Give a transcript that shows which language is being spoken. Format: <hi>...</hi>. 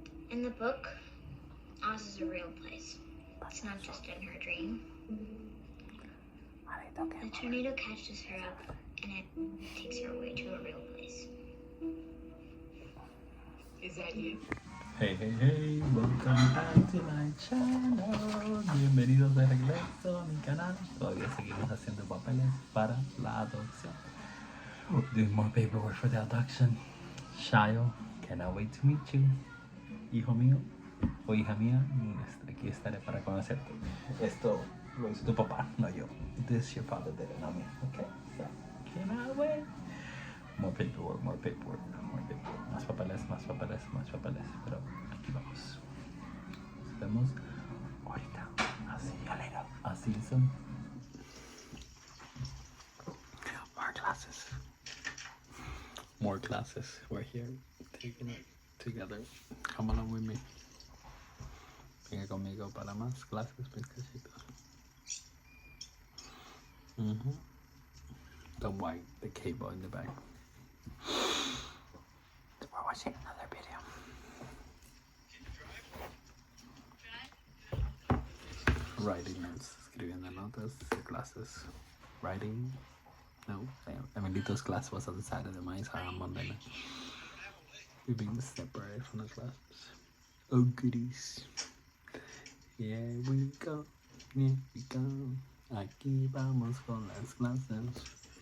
<en>In the book, Oz is a real place. It's not just in her dream. The tornado catches her up and it takes her away to a real place. Is that you? Hey, hey, hey, welcome back to my channel.</en> <es>Bienvenidos de regreso a mi canal. Todavía seguimos haciendo papeles para la adopción.</es> <en>Doing more paperwork for the adoption. Shayo, cannot wait to meet you.</en> <es>Hijo mío o hija mía, aquí estaré para conocerte. Esto lo hizo tu papá, no yo.</es> <en>This your father did it, not me. Okay, so cannot wait. More paperwork, more paperwork, more paperwork.</en> <es>Más papeles, más papeles, más papeles. Pero aquí vamos. Nos vemos ahorita.</es> <en>I'll see you later. I'll see you soon. More classes. More classes. We're here taking it together. Come along with me.</en> <es>Venga conmigo para más clases, pescaditos.</es> <en>The white, the cable in the back. We're watching another video. Writing notes,</en> <es>escribiendo notas, clases.</es> <en>Writing. No, Emilito's class was on the side of the mice on Monday night. We're being separated from the classes. Oh goodies. Here we go. Here we go.</en> <es>Aquí vamos con las clases.</es>